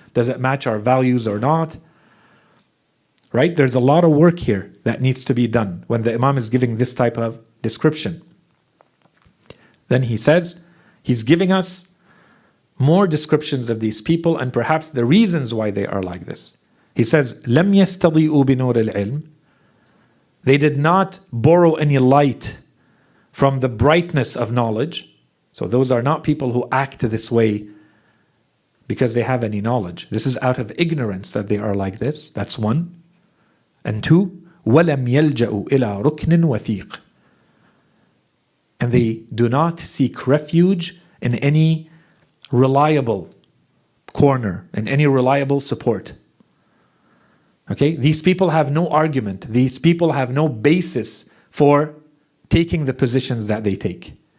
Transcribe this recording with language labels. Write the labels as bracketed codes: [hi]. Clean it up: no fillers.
[en] Does it match our values or not? Right? There's a lot of work here that needs to be done when the Imam is giving this type of description. Then he says, he's giving us more descriptions of these people and perhaps the reasons why they are like this. He says, [ar] لَمْ يَسْتَضِئُوا بِنُورِ الْعِلْمِ. [en] They did not borrow any light from the brightness of knowledge. So those are not people who act this way because they have any knowledge. This is out of ignorance that they are like this. That's one. And two, [ar] وَلَمْ يَلْجَأُوا إِلَىٰ رُكْنٍ وَثِيقٍ. [en] And they do not seek refuge in any reliable corner, in any reliable support. Okay, these people have no argument. These people have no basis for taking the positions that they take.